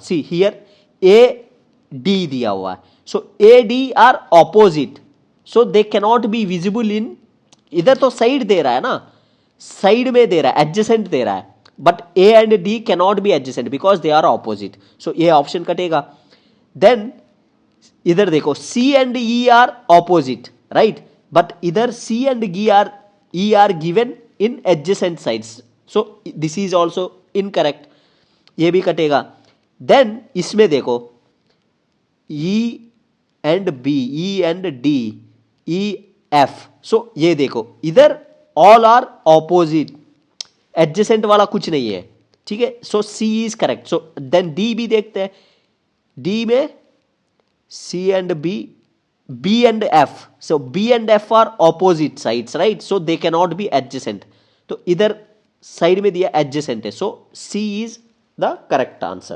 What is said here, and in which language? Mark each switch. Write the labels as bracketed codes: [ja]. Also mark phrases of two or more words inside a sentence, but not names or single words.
[en] see here A D [hi] दिया हुआ है, [en] so A D are opposite, so they cannot be visible in, [hi] इधर तो साइड दे रहा है [en] ना, साइड में दे रहा है, एडजेसेंट दे रहा है, but A and D cannot be adjacent because they are opposite, सो [hi] ये ऑप्शन कटेगा। [en] देन [hi] इधर देखो [en] C and E are opposite, right, but इधर C and E are given in adjacent sides, so this is also incorrect, [hi] ये भी कटेगा। [en] then [hi] इसमें देखो [en] E and B, E and D, E F, so [hi] ये देखो इधर [en] all are opposite, adjacent [hi] वाला कुछ नहीं है, ठीक है, [en] so C is correct. so then D [hi] भी देखते हैं. [en] डी में C and B, B and F. so B and F are opposite sides, right? so they can not be adjacent. [hi] तो इधर साइड में दिया एडजेसेंट है, [en] so C is the correct answer.